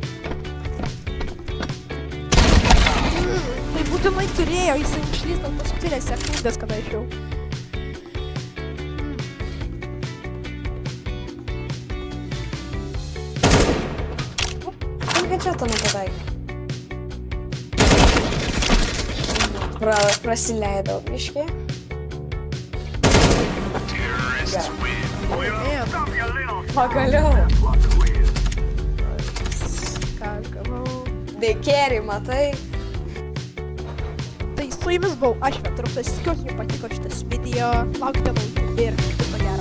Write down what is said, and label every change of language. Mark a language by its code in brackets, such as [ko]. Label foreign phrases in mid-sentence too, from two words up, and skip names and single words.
[lt] Tai būtinai turėjo, jisai išlys ant paskutinės sekundės, kada išėjau. Kaip čia tame pataikė? Prasileidau biškį. [en] Terrorists win. Damn. Stop your little [lt] Pagaliau. [en] fuck win. [lt] Ką gavau. Bekerį, matai? Tai su jumis buvau aš, Vetrukas, tikiuosi jums patiko šitas video, laukite naujų ir